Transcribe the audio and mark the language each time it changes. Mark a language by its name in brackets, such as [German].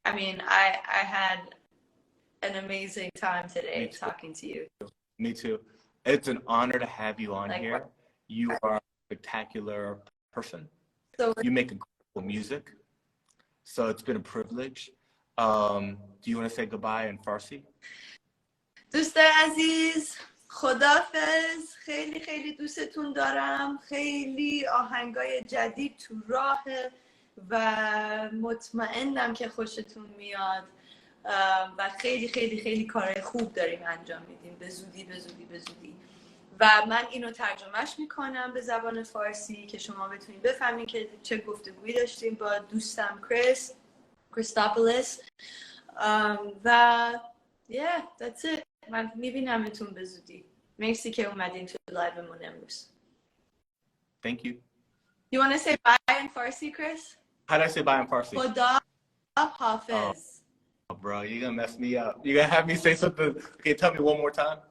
[English] I mean, I had an amazing time today talking to you. Me too. It's an honor to have you on here. You are a spectacular person. So you make incredible music. So it's been a privilege. Do you want to say goodbye in Farsi? [Persian] دوست عزیز خدافظ خیلی خیلی دوستتون دارم خیلی آهنگای جدید تو راه و مطمئنم که خوشتون میاد و خیلی خیلی خیلی کارهای خوب داریم انجام میدیم به زودی و من اینو ترجمهش میکنم به زبان فارسی که شما بتونید بفهمین که چه گفتگویی داشتیم با دوستم Cristopolis و [English] that's it. [Persian] من میبینمتون به زودی. مرسی که اومدین تو لایومون امروز. [English] Thank you. You want to say bye in Farsi, Chris? How do I say bye in Farsi? [Persian] خدا حافظ. [English] Oh, bro, you're gonna mess me up. You're gonna have me say something. Okay, tell me one more time.